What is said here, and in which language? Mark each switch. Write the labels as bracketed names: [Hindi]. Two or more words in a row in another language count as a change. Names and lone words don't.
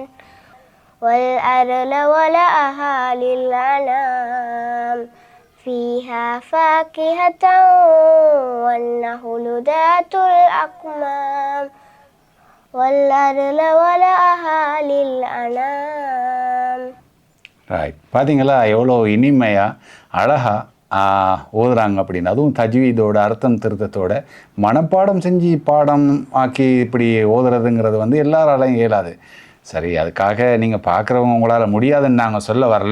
[Arabic] والأرض وضعها للأنام. فيها فاكهة والنخل ذات الأكمام. والأرض وضعها للأنام. [Tamil] ரைட், பார்த்தீங்களா எவ்வளோ இனிமையாக அழகாக ஓதுறாங்க அப்படின்னு. அதுவும் தஜ்வீதோட அர்த்தம் திருத்தத்தோட மனப்பாடம் செஞ்சு பாடம் ஆக்கி இப்படி ஓதுறதுங்கிறது வந்து எல்லாராலையும் இயலாது. சரி, அதுக்காக நீங்கள் பார்க்குறவங்க உங்களால் முடியாதுன்னு நாங்கள் சொல்ல வரல.